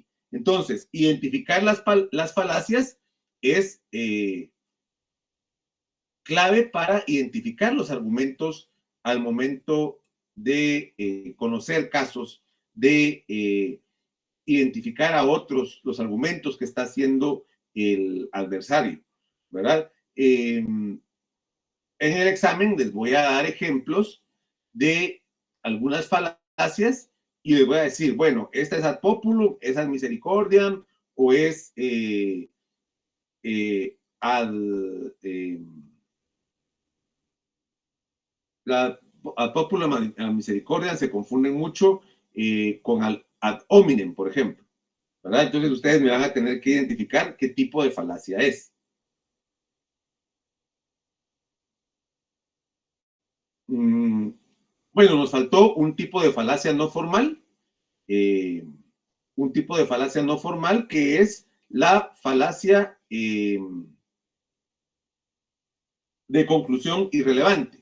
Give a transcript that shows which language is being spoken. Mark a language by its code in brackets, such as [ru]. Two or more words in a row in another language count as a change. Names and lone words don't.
[es] Entonces, identificar las falacias es clave para identificar los argumentos al momento de conocer casos, de identificar a otros los argumentos que está haciendo el adversario, ¿verdad? En el examen les voy a dar ejemplos de algunas falacias y les voy a decir, bueno, esta es [la] ad populum, [es] es [la] ad misericordiam [es] o es la [la] ad populum, ad misericordiam [es] se confunden mucho con [la] ad hominem, [es] por ejemplo, ¿verdad? Entonces ustedes me van a tener que identificar qué tipo de falacia es. Bueno, nos faltó un tipo de falacia no formal, un tipo de falacia no formal que es la falacia de conclusión irrelevante.